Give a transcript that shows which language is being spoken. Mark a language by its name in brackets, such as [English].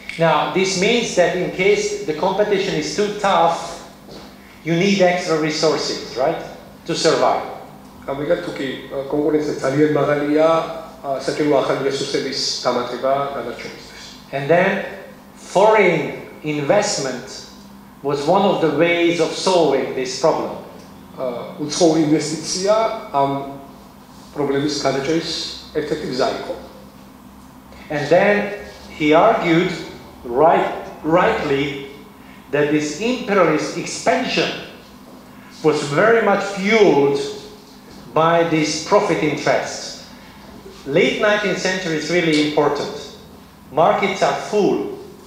[English] Now, this means that in case the competition is too tough, you need extra resources, right, to survive. [Georgian] ამრიგად თუ კი კონკურენცია ძალიან მაღალია, საჭირო ახალი რესურსების დამატება გადარჩენისთვის. [English] And then foreign investment was one of the ways of solving this problem. [Georgian] უცხოური ინვესტიცია ამ პრობლემის გადაჭრის ერთ-ერთი გზა იყო. [English] And then he argued rightly that this imperialist expansion was very much fueled by this profit interests. Late 19th century is really important. Markets are full.